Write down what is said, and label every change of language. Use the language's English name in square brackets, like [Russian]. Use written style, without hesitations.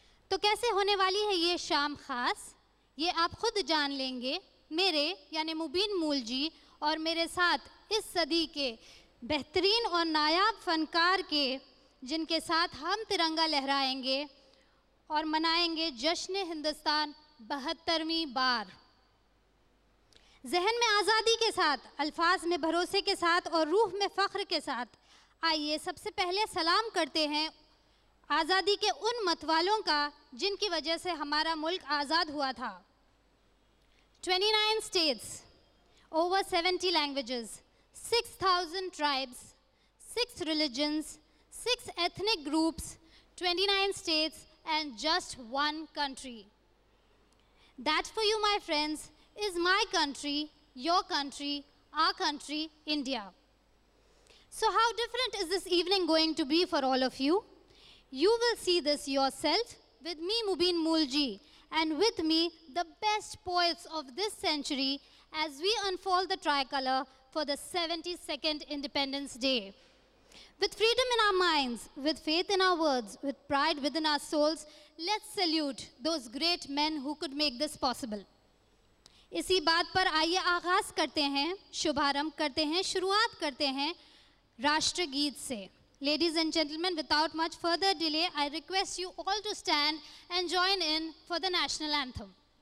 [Hindi] तो कैसे होने वाली है ये शाम ख़ास, ये आप खुद जान लेंगे मेरे यानी मुबीन मूल जी और मेरे साथ इस सदी के बेहतरीन और नायाब फ़नकार के, जिनके साथ हम तिरंगा लहराएंगे और मनाएंगे जश्न हिंदुस्तान 72वीं बार। जहन में आज़ादी के साथ, अल्फाज में भरोसे के साथ और रूह में फ़ख्र के साथ आइए सबसे पहले सलाम करते हैं आज़ादी के उन मतवालों का जिनकी वजह से हमारा मुल्क आज़ाद हुआ था। [English] 29 states, over 70 languages, 6,000 tribes, 6 religions, 6 ethnic groups, 29 states and just one country. That for you, my friends, is my country, your country, our country, India. So how different is this evening going to be for all of you? You will see this yourself with me, Mubin Mulji, and with me, the best poets of this century as we unfold the tricolor for the 72nd Independence Day. With freedom in our minds, with faith in our words, with pride within our souls, let's salute those great men who could make this possible. [Hindi] इसी बात पर आइए आगाज़ करते हैं, शुभारंभ करते हैं, शुरुआत करते हैं राष्ट्रगीत से। [English] Ladies and gentlemen, without much further delay, I request you all to stand and join in for the national anthem.